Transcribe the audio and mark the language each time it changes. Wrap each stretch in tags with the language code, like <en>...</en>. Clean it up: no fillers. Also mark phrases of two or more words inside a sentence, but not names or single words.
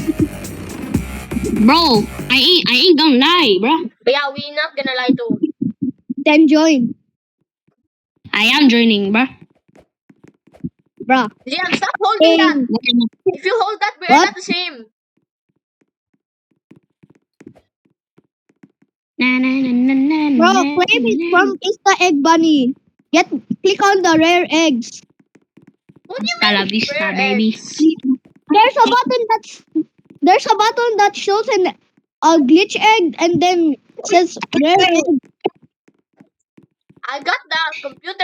<en>bro, I ain't gonna lie, bro. But yeah, we not gonna lie too. Then join, I am joining, bro. bruh. Zian, stop holding that. And If you hold that, we are what? not the same. Na na na na na Bro, na, claim is na. from Easter Egg Bunny. Click on the rare eggs. What do you</en> <es>Hasta la</es> <en>mean?</en> <es>vista,</es> <en>Rare baby. eggs? There's a button that shows a glitch egg and then says rare egg. I got the computer</en>